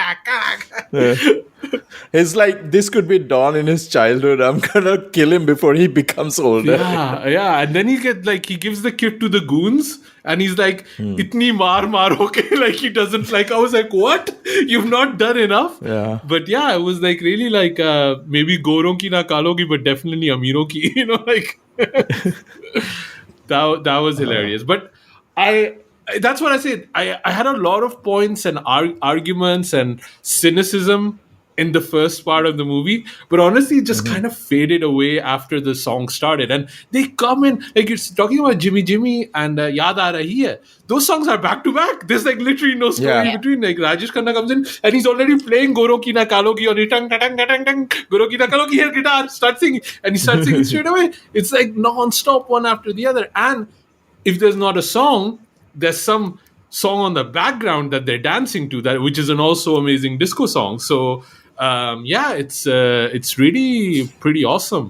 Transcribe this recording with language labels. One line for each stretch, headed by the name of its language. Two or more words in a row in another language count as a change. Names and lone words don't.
English: It's like, this could be Dawn in his childhood. I'm gonna kill him before he becomes older. Yeah. And then he gives the kid to the goons, and he's like,
Hindi: "Itni maar,
English: okay?" Like he doesn't like. I was like, "What? You've not done enough." Yeah. But yeah, it was like really like maybe Goron ki na kalogi, but definitely Amiro ki. You know, like that was hilarious. But that's what I said. I had a lot of points and arguments and cynicism in the first part of the movie, but honestly it just kind of faded away after the song started. And they come in, like it's talking about Jimmy and Yaad Aa Rahi Hai. Those songs are back to back. There's like literally no story Yeah. between. Like Rajesh Khanna comes in and he's already playing Goro Ki Na Kalogi on it. Tang, tang, tang, tang, Goro Ki Na Kalogi, here guitar, start singing. And he starts singing straight away. It's like non-stop one after the other. And if there's not a song, there's some song on the background that they're dancing to, that which is an also amazing disco song. So it's really pretty awesome.